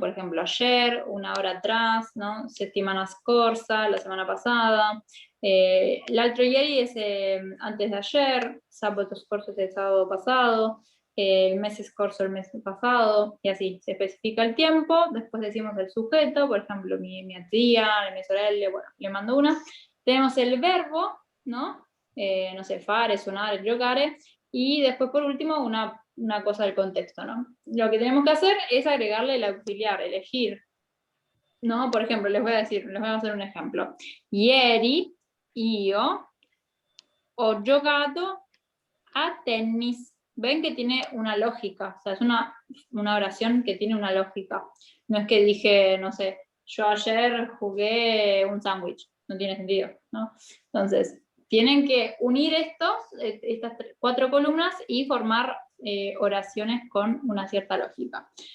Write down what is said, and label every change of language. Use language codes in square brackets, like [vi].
[es] Por ejemplo, ayer, una hora atrás, ¿no? [it] Settimana scorsa, [es] la semana pasada, [it] l'altro ieri [es] es antes de ayer, [it] sabato scorso [es] es el sábado pasado, el mes scorso el mes pasado, y así, se especifica el tiempo, después decimos el sujeto, por ejemplo, mi tía, [it] mia sorella, [es] bueno, le mando una. Tenemos el verbo, ¿no? No sé, fare, suonare, giocare, y después por último una cosa del contexto, ¿no? Lo que tenemos que hacer es agregarle el auxiliar, elegir, ¿no? Por ejemplo, les voy a hacer un ejemplo. [it] Ieri io ho giocato a tennis. [es] Ven que tiene una lógica, o sea, es una oración que tiene una lógica. No es que dije, no sé, yo ayer jugué un sándwich, no tiene sentido, ¿no? Entonces, tienen que unir estas 4 columnas y formar oraciones con una cierta lógica.